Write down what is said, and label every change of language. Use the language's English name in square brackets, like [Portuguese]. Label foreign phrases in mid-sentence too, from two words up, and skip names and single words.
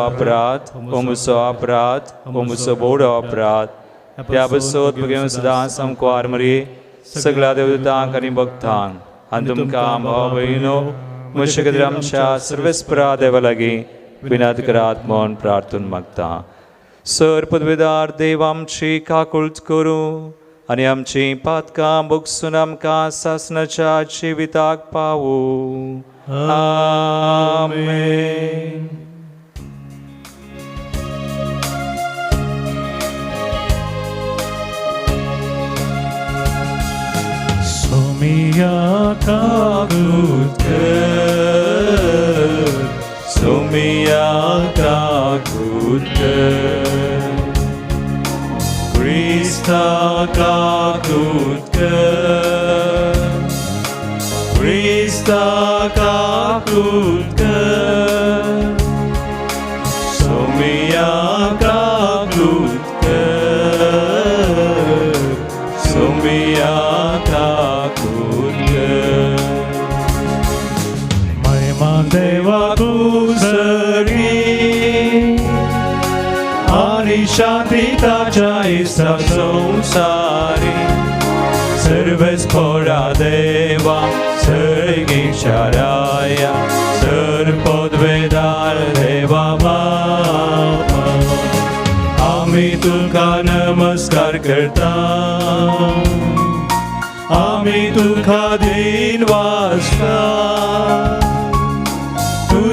[Konkani] अपराध हो म्हजो अपराध हो म्हजो बोडो अपराध ह्या बसोत भगवंत सदांच आमकां आरमरी सगळ्या देवतांक आनी भक्तांक आनी तुमकां भाव भयणो म्हजे खातीर आमच्या सर्वेस्परा देवा लागीं विनंती करात म्हूण प्रार्थून मागता सर पदवेदार देव आमची काकुळट करूं आनी आमची पातकां भोगसून आमकां सासणाच्या जिविताक पावूं आमेन. Somia kakutkar, Somia kakutkar, Krista kakutkar, Krista kakutkar, Somia kakutkar, Somia देवा कुसरी आणि शांती ताच्या इष्टा संसारी सर्वच फोडा देवा सर्गीच्या राया सर पदवेदार देवा बापा आम्ही तुका नमस्कार करता आम्ही तुका दिन वाचता